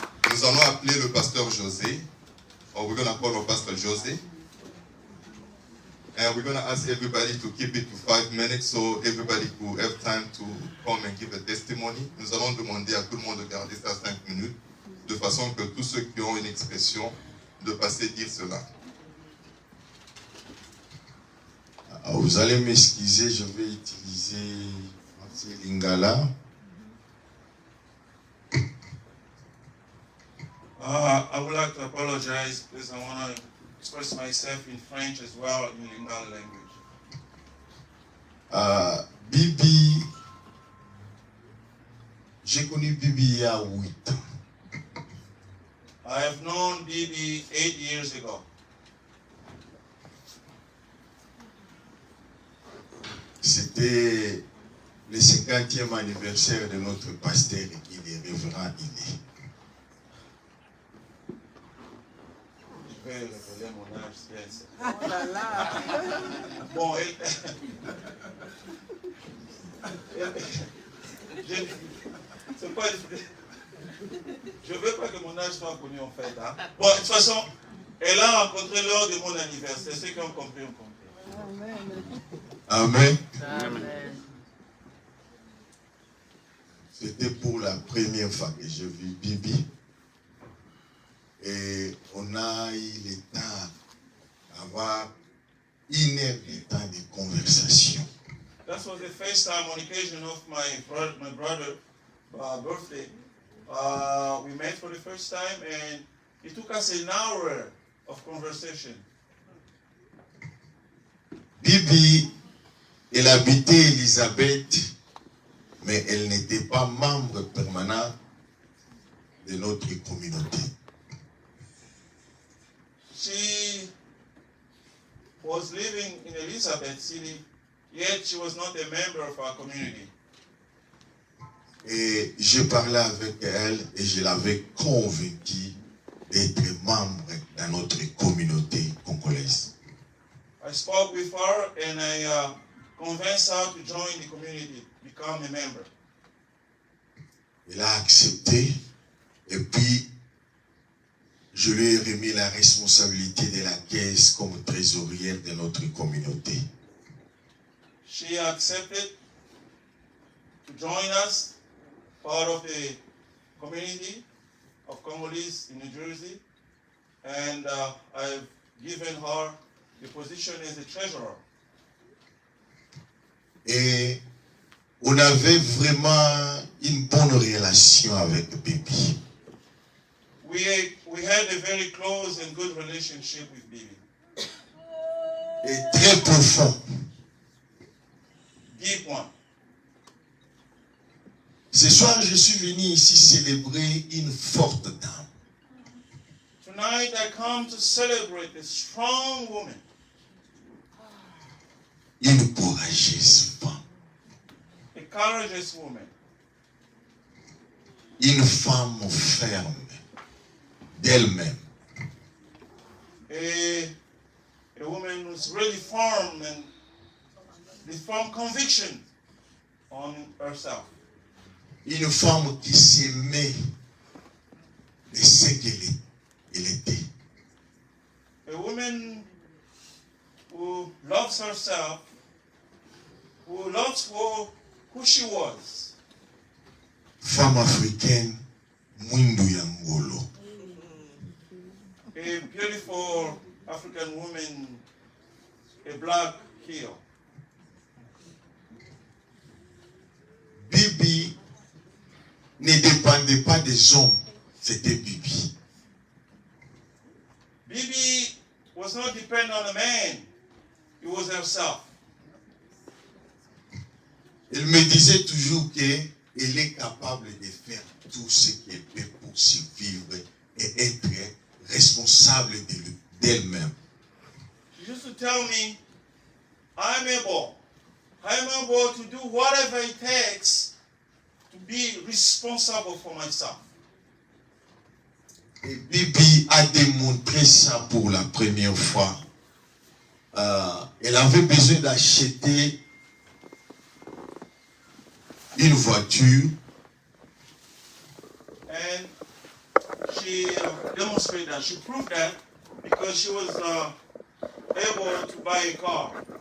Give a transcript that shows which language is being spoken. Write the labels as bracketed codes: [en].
[fr] Nous allons appeler le pasteur José. [en] Or we're going to call our pastor José. And we're going to ask everybody to keep it to 5 minutes so everybody could have time to come and give a testimony. [fr] Nous allons demander à tout le monde de garder ça 5 minutes, de façon que tous ceux qui ont une expression, de passer dire cela. Vous allez m'excuser, je vais utiliser Lingala. [en] I would like to apologize because I want to express myself in French as well in Lingala language. [fr] Bibi, j'ai connu Bibi il y a 8 ans. [en] I have known Bibi 8 years ago. [fr] C'était le 50e anniversaire de notre pasteur, il est révérend Iné. Je vais révéler mon âge, si elle sait. Oh là là. Bon, c'est pas... Je ne veux pas que mon âge soit connu en fait. Hein. Bon, de toute façon, elle a rencontré lors de mon anniversaire. Ceux qui ont compris ont compris. Amen. Amen. C'était pour la première fois que j'ai vu Bibi. Et on a eu le temps d'avoir 1 heure de temps de conversation. [en] That was the first time on occasion of my brother birthday. We met for the first time and it took us an hour of conversation. [fr] Bibi, elle habitait Elisabeth, mais elle n'était pas membre permanent de notre communauté. [en] She was living in Elizabeth City, yet she was not a member of our community. [fr] Et je parlais avec elle et je l'avais convaincue d'être membre dans notre communauté congolaise. [en] I spoke with her and I convinced her to join the community, become a member. [fr] Elle a accepté et puis je lui ai remis la responsabilité de la caisse comme trésorière de notre communauté. [en] She accepted to join us, part of the community of Congolese in New Jersey, and I've given her the position as a treasurer. [fr] Et on avait vraiment une bonne relation avec Bibi. [en] We had a very close and good relationship with Bibi. [fr] Et très profond. [en] Deep one. [fr] Ce soir, je suis venu ici célébrer une forte dame. [en] Tonight I come to celebrate a strong woman. [fr] Une courageuse femme. [en] A courageous woman. [fr] Une femme ferme d'elle-même. [en] A woman who's really firm and with firm conviction on herself. [fr] Une femme qui s'aimait de ce qu'elle était. [en] A woman who loves herself, who loves who she was. [fr] Femme africaine, [ln] Mwindu Yangolo. [en] A beautiful African woman, a black heel. [fr] Bibi ne dépendait pas des hommes, c'était Bibi. [en] Bibi was not dependent on a man, it was herself. [fr] Elle me disait toujours qu'elle est capable de faire tout ce qu'elle peut pour survivre et être responsable d'elle-même. [en] She used to tell me, I'm able to do whatever it takes to be responsible for myself. [fr] Et Bibi a démontré ça pour la première fois. Elle avait besoin d'acheter une voiture. [en] And she demonstrated that. She proved that because she was able to buy a car.